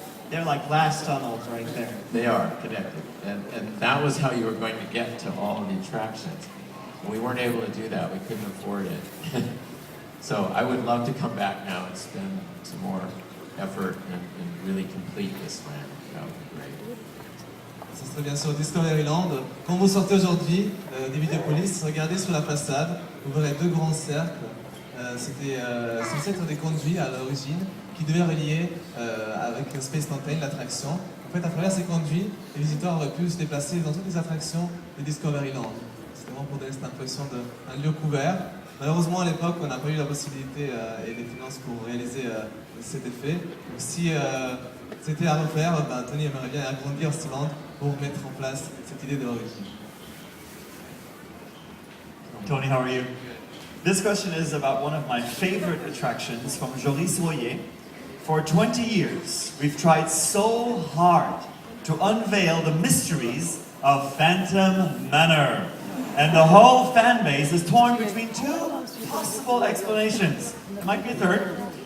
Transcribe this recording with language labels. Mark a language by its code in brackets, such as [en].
[en] They're like glass tunnels right there. They are connected. And that was how you were going to get to all of the attractions. We weren't able to do that. We couldn't afford it. So I would love to come back now and spend some more effort and really complete this land. That would be great. [fr] Ce serait bien sûr Discoveryland. Quand vous sortez aujourd'hui des Videopolis, regardez sur la façade, vous verrez deux grands cercles. C'était censé être des conduits à l'origine qui devaient relier avec Space Mountain, l'attraction. En fait, à travers ces conduits, les visiteurs auraient pu se déplacer dans toutes les attractions de Discoveryland. C'était vraiment pour donner cette impression d'un lieu couvert. Malheureusement, à l'époque, on n'a pas eu la possibilité et les finances pour réaliser cet effet. Donc, si c'était à refaire, Tony aimerait bien agrandir ce land pour mettre en place cette idée de l'origine. [en] Tony, how are you? This question is about one of my favorite attractions from Joris Royer. For 20 years, we've tried so hard to unveil the mysteries of Phantom Manor. And the whole fan base is torn between two possible explanations. There might be a third.